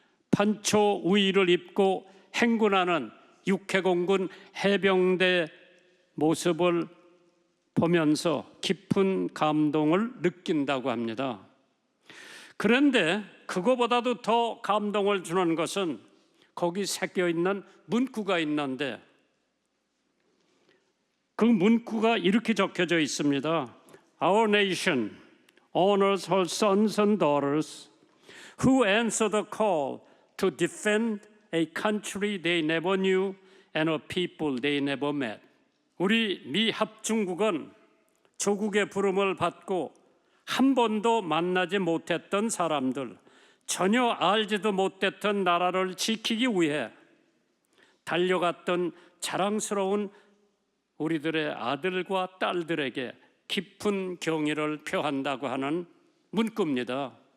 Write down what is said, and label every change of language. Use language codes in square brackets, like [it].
[ko] 판초 우의를 입고 행군하는 육해공군 해병대 모습을 보면서 깊은 감동을 느낀다고 합니다. 그런데 그거보다도 더 감동을 주는 것은 거기 새겨 있는 문구가 있는데, 그 문구가 이렇게 적혀져 있습니다. [en] Our nation honors her sons and daughters who answer the call to defend a country they never knew and a people they never met. [ko] 우리 미 합중국은 조국의 부름을 받고 한 번도 만나지 못했던 사람들, 전혀 알지도 못했던 나라를 지키기 위해 달려갔던 자랑스러운 우리들의 아들과 딸들에게 깊은 경의를 표한다고 하는 문구입니다.